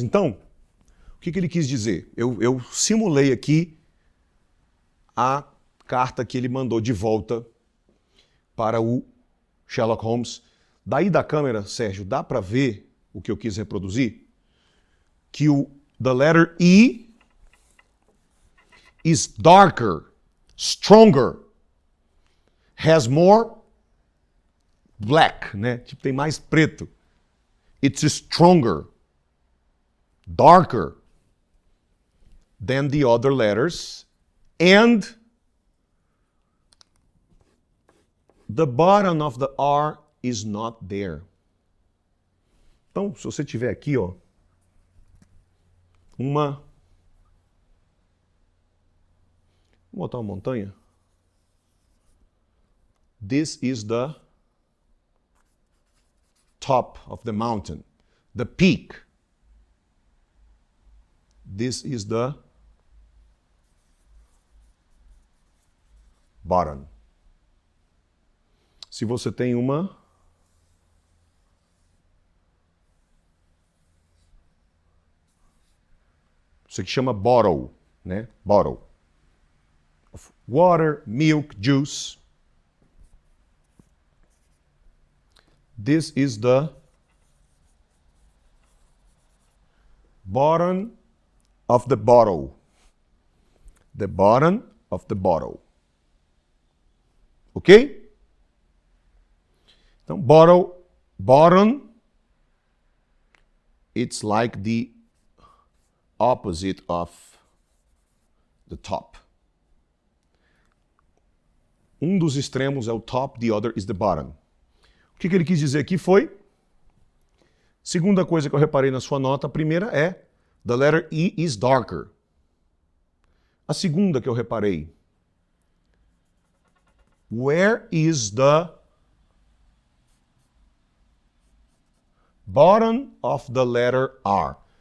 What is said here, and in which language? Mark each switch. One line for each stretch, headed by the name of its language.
Portuguese: Então, o que ele quis dizer? Eu simulei aqui a carta que ele mandou de volta para o Sherlock Holmes. Daí da câmera, Sérgio, dá para ver o que eu quis reproduzir? Que o
English: the letter E is darker, stronger, has more black,
Portuguese: né? Tipo, tem mais preto.
English: It's stronger, darker than the other letters, and the bottom of the R is not there.
Portuguese: Então, se você tiver aqui, ó, vamos botar uma montanha.
English: This is the top of the mountain, the peak. This is the bottom.
Portuguese: Se você tem isso aqui chama bottle, né?
English: Bottle of water, milk, juice. This is the bottom of the bottle. The bottom of the bottle. Ok?
Portuguese: Então,
English: bottom, it's like the opposite of the top.
Portuguese: Um dos extremos é o top,
English: the other is the bottom.
Portuguese: O que ele quis dizer aqui foi, segunda coisa que eu reparei na sua nota, a primeira é,
English: the letter E is darker.
Portuguese: A segunda que eu reparei,
English: where is the bottom of the letter R?